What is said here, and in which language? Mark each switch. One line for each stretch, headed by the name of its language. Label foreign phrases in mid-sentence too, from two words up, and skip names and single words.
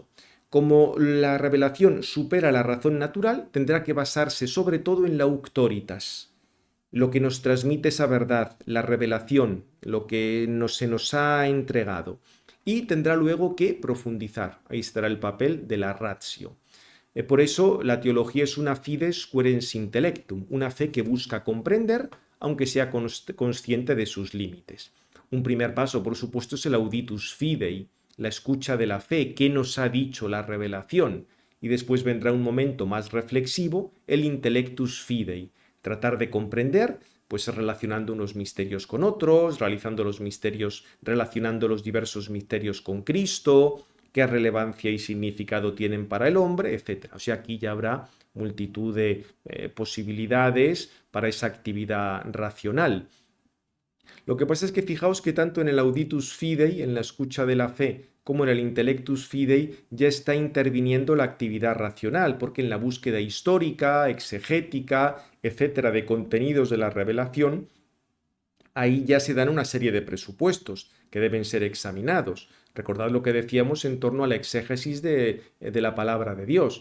Spanish: Como la revelación supera la razón natural, tendrá que basarse sobre todo en la auctoritas, lo que nos transmite esa verdad, la revelación, lo que se nos ha entregado. Y tendrá luego que profundizar. Ahí estará el papel de la ratio. Por eso la teología es una
Latin: fides querens intellectum,
Spanish: una fe que busca comprender, aunque sea consciente de sus límites. Un primer paso, por supuesto, es el
Latin: auditus fidei,
Spanish: la escucha de la fe, qué nos ha dicho la revelación. Y después vendrá un momento más reflexivo, el
Latin: intellectus fidei,
Spanish: tratar de comprender, pues relacionando unos misterios con otros, realizando los misterios, relacionando los diversos misterios con Cristo, qué relevancia y significado tienen para el hombre, etc. O sea, aquí ya habrá multitud de posibilidades para esa actividad racional. Lo que pasa es que fijaos que tanto en el
Latin: auditus fidei,
Spanish: en la escucha de la fe, como en el
Latin: intellectus fidei,
Spanish: ya está interviniendo la actividad racional, porque en la búsqueda histórica, exegética, etcétera, de contenidos de la revelación, ahí ya se dan una serie de presupuestos que deben ser examinados. Recordad lo que decíamos en torno a la exégesis de la palabra de Dios.